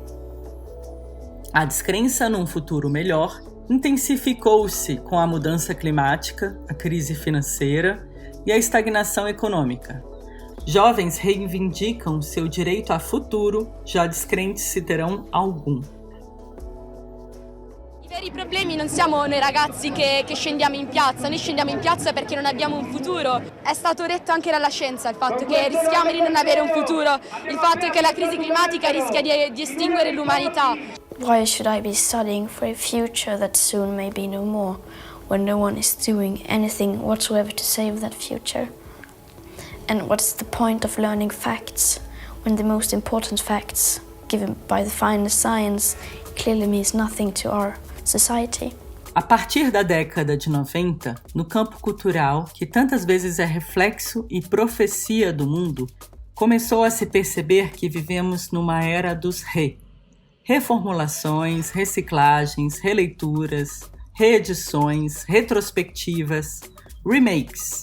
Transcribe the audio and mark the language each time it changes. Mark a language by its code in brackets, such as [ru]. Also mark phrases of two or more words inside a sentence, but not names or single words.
[pt] A descrença num futuro melhor intensificou-se com a mudança climática, a crise financeira e a estagnação econômica. Jovens reivindicam seu direito a futuro, já descrentes se terão algum. [it] I veri problemi non siamo noi ragazzi che scendiamo in piazza, noi scendiamo in piazza perché non abbiamo un futuro. È stato detto anche dalla scienza il fatto che rischiamo di non avere un futuro, il fatto che la crisi climatica rischia di estinguere l'umanità. [en] Why should I be studying for a future that soon may be no more, when no one is doing anything whatsoever to save that future? And what's the point of learning facts, when the most important facts, given by the finest science, clearly means nothing to our society? [pt] A partir da década de 90, no campo cultural, que tantas vezes é reflexo e profecia do mundo, começou a se perceber que vivemos numa era dos reformulações, reciclagens, releituras, reedições, retrospectivas, remakes.